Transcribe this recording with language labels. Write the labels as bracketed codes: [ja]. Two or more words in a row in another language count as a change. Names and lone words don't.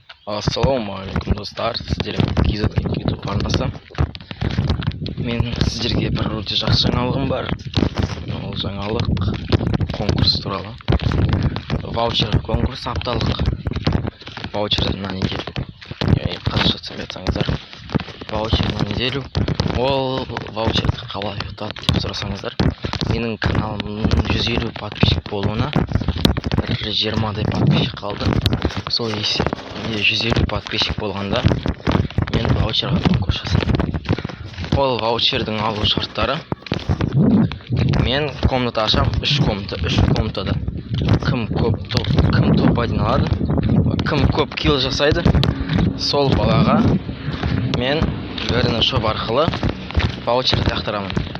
[kk] Ассалаумағалейкум достар, сіздермен Кизатинг YouTube арнасы. Мен сіздерге бір өте жақсы жаңалығым бар. Ол жаңалық конкурс туралы. Ваучер конкурс, апталық ваучер [ru] на неделю. [kk] Қазақша түсінбей айтсаңыздар, ваучер [ru] на неделю. [kk] Ол ваучерді қалай ұтады деп сұрасаңыздар, менің каналымның 150 подписчик болуына 20-дай подписчик қалды. Сол есе 150 подписчик болғанда мен ваучерға конкурс жасадым. Ол ваучердің алу шарттары: мен комната ашам, 3 комнатада кім топ один алады, кім көп килл жасайды, сол балаға мен верный шоп арқылы ваучер тақтырамын.